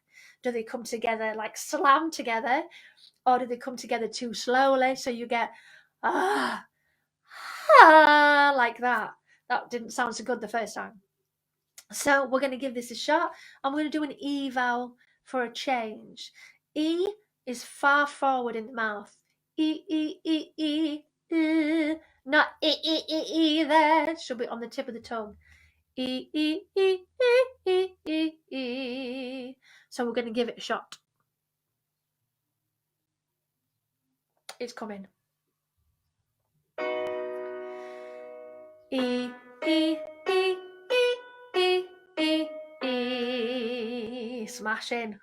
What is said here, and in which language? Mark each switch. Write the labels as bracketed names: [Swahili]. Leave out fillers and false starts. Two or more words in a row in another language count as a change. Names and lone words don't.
[English] Do they come together like slam together, or do they come together too slowly so you get like that? That didn't sound so good the first time. So we're going to give this a shot. I'm going to do an E vowel for a change. E is far forward in the mouth. E, E, E, E, E. Not E, E, E, E there. It should be on the tip of the tongue. E, E, E, E, E, E, E. So we're going to give it a shot. It's coming. E, E, E, E, E, E. Smashing.